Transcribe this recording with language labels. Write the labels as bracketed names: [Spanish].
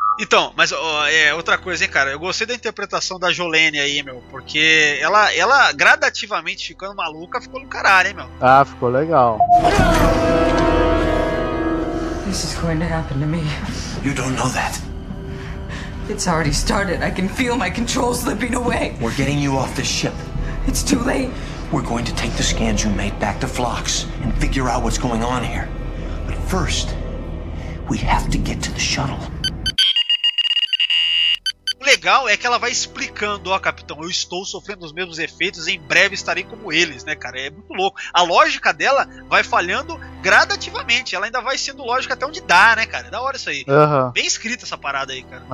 [Portuguese] Então, mas outra coisa, hein, cara. Eu gostei da interpretação da Jolene aí, meu. Porque ela gradativamente ficando maluca, ficou no caralho, hein, meu. Ah, ficou legal. Isso vai acontecer pra mim. Você não sabe disso. [English] It's already started. I can feel my control slipping away. We're getting you off the ship. It's too late. We're going to take the scans you made back to Phlox and figure out what's going on here. But first, we have to get to the shuttle. [Portuguese] Legal é que ela vai explicando, ó, capitão, eu estou sofrendo os mesmos efeitos, em breve estarei como eles, né, cara? É muito louco. A lógica dela vai falhando gradativamente, ela ainda vai sendo lógica até onde dá, né, cara? É da hora isso aí. Uhum. Bem escrita essa parada aí, cara.